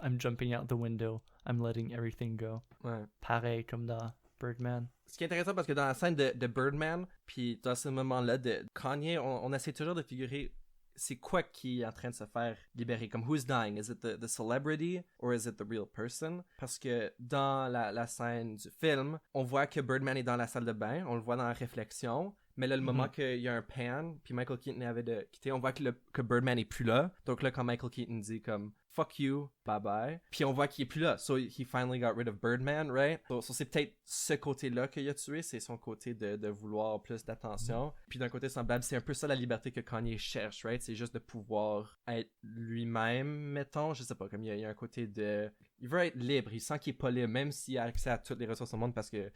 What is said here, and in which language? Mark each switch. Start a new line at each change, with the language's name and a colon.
English: I'm jumping out the window. I'm letting everything go.
French: Ouais. Pareil comme dans Birdman. Ce qui est intéressant parce que dans la scène de Birdman, puis dans ce moment-là de Kanye, on essaie toujours de figurer c'est quoi qui est en train de se faire libérer.
English: Comme who's dying? Is it the celebrity or is it the real person?
French: Parce que dans la scène du film, on voit que Birdman est dans la salle de bain, on le voit dans la réflexion. Mais là, le moment qu'il y a un pan, puis Michael Keaton avait de quitter, on voit que Birdman est plus là. Donc là, quand Michael Keaton dit comme «
English: fuck you, bye bye
French: », puis on voit qu'il est plus là.
English: So, he finally got rid of Birdman, right?
French: So c'est peut-être ce côté-là qu'il a tué, c'est son côté de vouloir plus d'attention. Puis d'un côté semblable, c'est un peu ça la liberté que Kanye cherche, right? C'est juste de pouvoir être lui-même, mettons. Je sais pas, comme il y a un côté de... Il veut être libre, il sent qu'il est pas libre, même s'il a accès à toutes les ressources au monde parce que,